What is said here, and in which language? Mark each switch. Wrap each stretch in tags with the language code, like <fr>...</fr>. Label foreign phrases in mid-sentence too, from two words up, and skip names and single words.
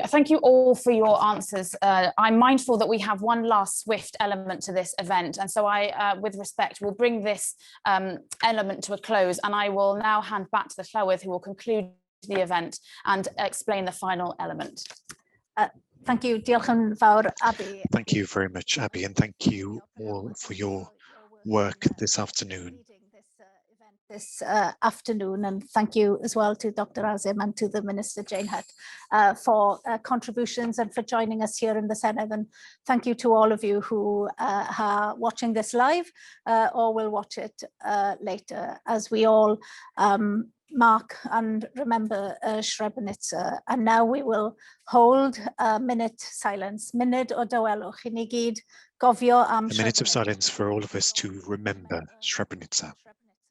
<en>Thank you all for your answers. I'm mindful that we have one last swift element to this event. And so I, with respect, will bring this element to a close. And I will now hand back to the Llywodraeth, who will conclude the event and explain the final element. Thank you.</en> <cy>Diolch yn fawr, Abby.</cy> <en>Thank you very much, Abby, and thank you all for your work this afternoon. This afternoon, and thank you as well to Dr. Azim and to the Minister Jane Hutt for contributions and for joining us here in the Senedd, and thank you to all of you who are watching this live or will watch it later, as we all mark and remember Srebrenica. And now we will hold a minute silence,</en> <cy>munud o dawelwch I ni gyd gofio am</cy> <en>a minute of silence for all of us to remember Srebrenica.</en>